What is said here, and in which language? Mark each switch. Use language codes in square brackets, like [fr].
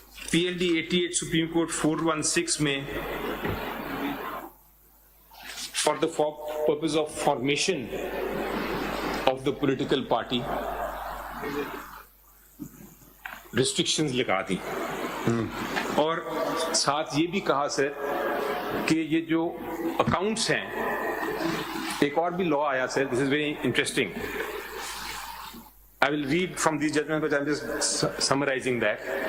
[en] PLD 88 Supreme Court 416 में for the purpose of formation of the political party restrictions [hi] लगा दी. और साथ ये भी कहा सर कि ये जो अकाउंट्स हैं, एक और भी लॉ आया sir, [en] This is very interesting. I will read from these judgments, but I'm just summarizing that.